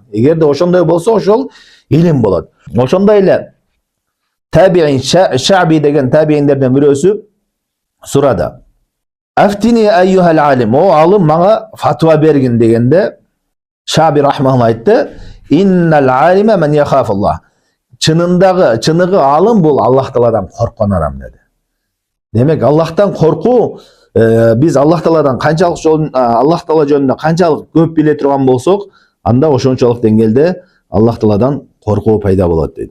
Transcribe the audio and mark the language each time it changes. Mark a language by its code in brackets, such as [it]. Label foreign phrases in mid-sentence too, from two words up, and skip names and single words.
[ky] Эгерде ошондой болсо, ошол илим болот. Ошондой эле Табиин Шаби деген табииндерден бирөөсү сурады: [ar] "أفتني أيها العالم", [ky] о алым мага фатва бергин дегенде, Шаби рахмалла айтты: [ar] "إن العالم من يخاف الله". [ky] Чыныгы алым бул Аллах Тааладан корккон адам деди. Демек, Аллахтан коркуу, биз Аллах Тааладан канчалык Аллах Таала жөнүндө канчалык көп биле турган болсок, анда ошончолук деңгээлде Аллах Тааладан коркуу пайда болот дейт.